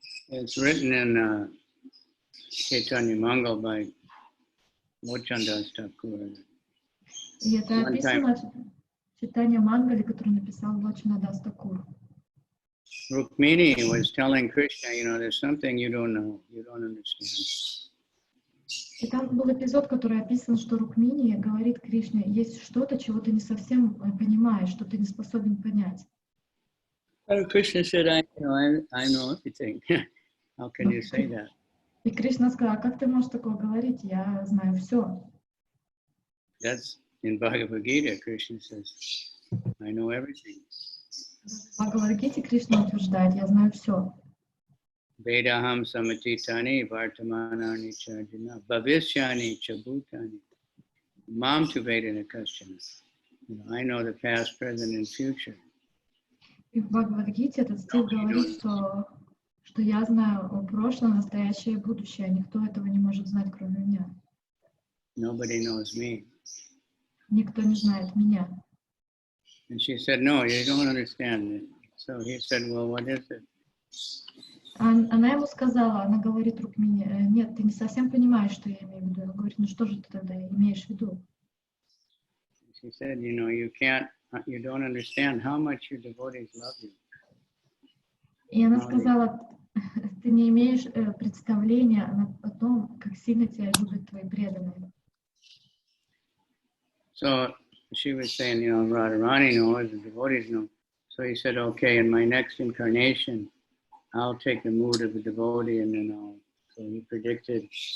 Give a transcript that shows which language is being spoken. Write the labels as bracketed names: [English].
[English] It's written in Chaitanya Mangal by Mochandas Thakur. [Russian] И это описано в Чайтанья Мангале, который написал Лакшмана Тхакур. [English] Rukmini was telling Krishna, there's something you don't know, you don't understand. [Russian] И там был эпизод, который описан, что Рукмини говорит Кришне, есть что-то, чего ты не совсем понимаешь, что ты не способен понять. [English] Krishna said, I know everything. How can you say that? [Russian] И Кришна сказал, а как ты можешь такое говорить? Я знаю все. [English] That's in Bhagavad Gita, Krishna says, I know everything. [Russian] В Бхагавад-гите Кришна утверждает, я знаю все. [Sanskrit] Vedaham samatitani vartamanani chajana bhavishyani chabhutani mam tu vedana kashana. [English] I know the past, present, and future. [Russian] И в Бхагавад-гите этот стих говорит, что я знаю прошлое, настоящее и будущее, а никто этого не может знать, кроме меня. [English] Nobody knows me. [Russian] Никто не знает меня. [English] And she said, no, you don't understand it. So he said, well, what is it? [Russian] Она ему сказала, она говорит Рукмини, нет, ты не совсем понимаешь, что я имею в виду. Он говорит, ну что же ты тогда имеешь в виду? [English] She said, you don't understand how much your devotees love you. [Russian] И она сказала, ты не имеешь представления о том, как сильно тебя любят твои преданные. [English] So she was saying, Radharani knows, the devotees know. So he said, okay, in my next incarnation, I'll take the mood of the devotee and then so he predicted,